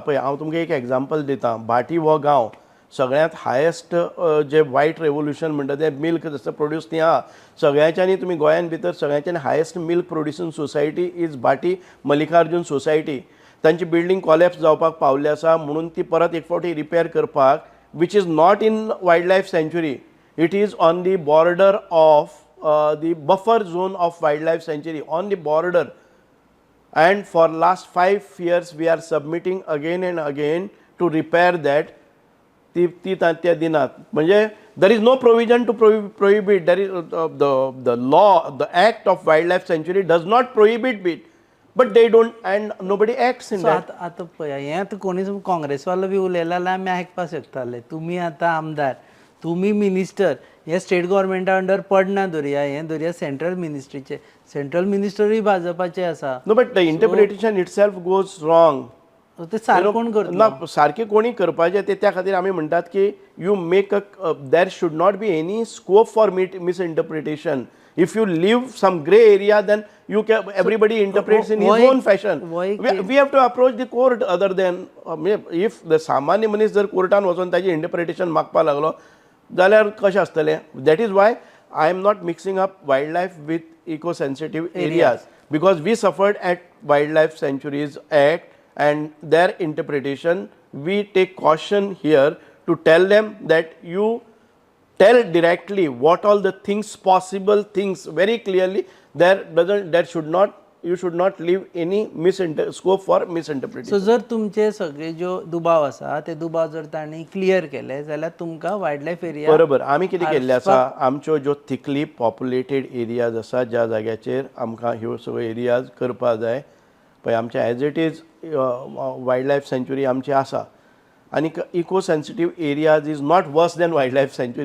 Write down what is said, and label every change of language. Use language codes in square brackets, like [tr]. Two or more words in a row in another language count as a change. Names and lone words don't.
[kok] पळय हांव तुमकां एक एग्जांपल दितां. भाटी हो गांव सगळ्यांत हायेस्ट जे [en] white revolution [kok] म्हणटा तें मिल्क जसं प्रोड्यूस ती आहा सगळ्यांच्यानी तुमी गोंयान भितर सगळ्यांच्यानी [en] highest milk producing society is Bhati Mallikarjun society. [kok] तांची बिल्डींग कॉलेप्स जावपाक पावल्ली आसा म्हणून ती परत एक फावटी रिपेर करपाक [en] which is not in wildlife sanctuary. it is on the border of the buffer zone of wildlife sanctuary, on the border, and for last 5 years we are submitting again and again to repair that. [kok] ती त्या दिनात म्हणजे [en] there is no provision to prohibit. There is the law, the act of wildlife sanctuary does not prohibit it, but they don't and nobody acts in that. [kok] आतां पळय हें आतां कोणी काँग्रेसवालो बी उलयला जाल्यार आमी आयकपाक शकताले. तुमी आतां आमदार, तुमी मिनिस्टर, हे [en] state government under [kok] पडना धरया, हें धरया सेंट्रल मिनिस्ट्रीचे. सेंट्रल मिनिस्टरूय भाजपाचे आसा. [en] No, but the interpretation itself goes wrong. [kok] ते सारकें कोण करता? ना सारकें कोणी करपाचें ते त्या खातीर आमी म्हणटात की [en] you make a there should not be any scope for misinterpretation. If you leave some gray area, then you can everybody interprets in his own fashion. [kok] We have to approach the court other than if the सामान्य मनीस जर कोर्टान वचून ताची इंटरप्रिटेशन मागपाक लागलो जाल्यार कशें आसतलें. [en] that is why I am not mixing up wildlife with eco sensitive areas because we suffered at wildlife sanctuaries act and their interpretation. We take caution here to tell them that you tell directly what all the things, possible things very clearly. You should not leave any scope for misinterpretation. [kok] So जर तुमचे सगळे जो दुबाव आसा ते दुबाव जर तांणी क्लियर केले जाल्यार तुमकां [en] wildlife area [kok] बरोबर. आमी कितें केल्लें आसा आमच्यो ज्यो [en] thickly populated areas [kok] आसा ज्या जाग्याचेर आमकां ह्यो सगळ्यो एरियाज करपा जाय पळय आमचे [en] as it is wildlife sanctuary [kok] आमची आसा आनी [en] eco sensitive areas is not worse than wildlife sanctuary.